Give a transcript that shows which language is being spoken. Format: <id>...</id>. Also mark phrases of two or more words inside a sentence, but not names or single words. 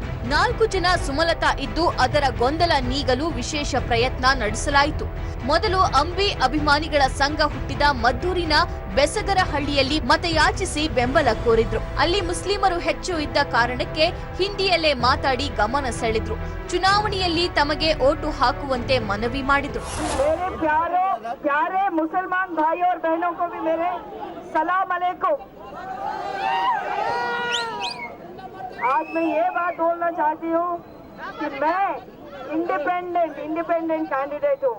<kn>4 ಜನ ಸುಮಲತಾ ಇದ್ದು ಅದರ ಗೊಂದಲ ನೀಗಲು ವಿಶೇಷ ಪ್ರಯತ್ನ ನಡೆಸಲಾಯಿತು. ಮೊದಲು ಅಂಬಿ ಅಭಿಮಾನಿಗಳ ಸಂಘ ಹುಟ್ಟಿದ ಮದ್ದೂರಿನ ಬೆಸಗರಹಳ್ಳಿಯಲ್ಲಿ ಮತಯಾಚಿಸಿ ಬೆಂಬಲ ಕೋರಿದ್ರು. ಅಲ್ಲಿ ಮುಸ್ಲಿಮರು ಹೆಚ್ಚು ಇದ್ದ ಕಾರಣಕ್ಕೆ ಹಿಂದಿಯಲ್ಲೇ ಮಾತಾಡಿ ಗಮನ ಸೆಳೆದ್ರು. ಚುನಾವಣೆಯಲ್ಲಿ ತಮಗೆ ಓಟು ಹಾಕುವಂತೆ ಮನವಿ ಮಾಡಿದ್ರು.</kn> <hi>प्यारे मुसलमान भाई और बहनों को भी मेरे</hi> <ar>سلام عليكم.</ar> <hi>आज मैं ये बात बोलना चाहती हूँ कि मैं</hi> <en>independent candidate</en> <hi>हूँ।</hi>